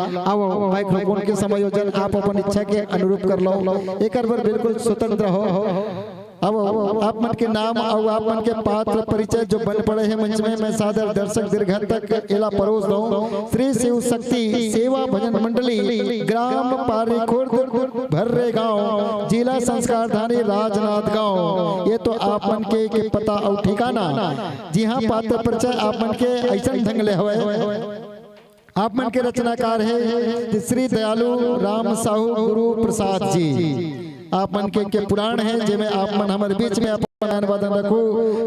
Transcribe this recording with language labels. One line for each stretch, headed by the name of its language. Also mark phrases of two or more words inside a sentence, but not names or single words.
Chhattisgarhi: आओ माइक्रोफोन के समायोजन आप अपन इच्छा के अनुरूप कर लो, एक बार बिल्कुल स्वतंत्र हो। अब आप मन के नाम और आप मन के पात्र परिचय जो बन पड़े हैं मंच में, मैं सादर दर्शक दीर्घ तक एला परोस दूं। श्री शिव शक्ति सेवा भजन मंडली, ग्राम पारी खुर्द भर्रे गांव, जिला संस्कारधानी राजनांदगांव। ये तो आप मन के पता और ठिकाना। जी हाँ, पात्र परिचय आप मन के ऐसा ढंग ले हुए। आप मन के रचनाकार है श्री दयालु राम साहू गुरु प्रसाद जी। आप मन के पुराण है जिनमें आप मन हमारे बीच में अपन वादन रखो।